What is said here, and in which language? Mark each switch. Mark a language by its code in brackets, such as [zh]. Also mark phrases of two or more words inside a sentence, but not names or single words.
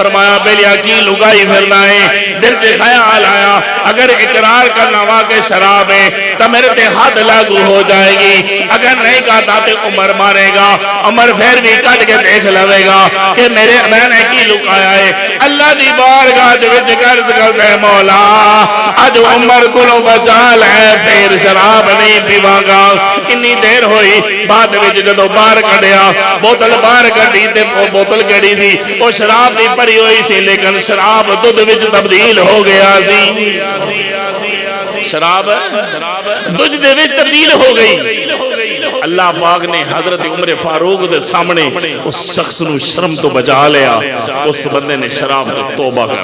[pa] فرمایا بیلیا کی لکائی پھرنا ہے [ur] دل سے خیال آیا اگر اقرار کرنا واقع شراب ہے تو میرے تے حد لاگو ہو جائے گی اگر نہیں کہتا تو عمر مارے گا عمر پھر بھی کٹ کے دیکھ لوے گا کہ میں نے کی لکایا ہے [pa] اللہ دی بارگاہ دے وچ عرض کردا ہے مولا اج عمر کو بچا لے پھر شراب نہیں پیواں گا کتنی دیر ہوئی بعد وچ جدوں باہر کڈیا بوتل باہر کڈی تے بوتل کڑی سی او شراب دی بھری ہوئی سی لیکن شراب دودھ وچ تبدیل ہو گیا سی شراب دودھ دے وچ تبدیل ہو گئی اللہ پاک نے حضرت عمر فاروق دے سامنے اس شخص نو شرم تو بچا لیا اس بندے نے شراب تو توبہ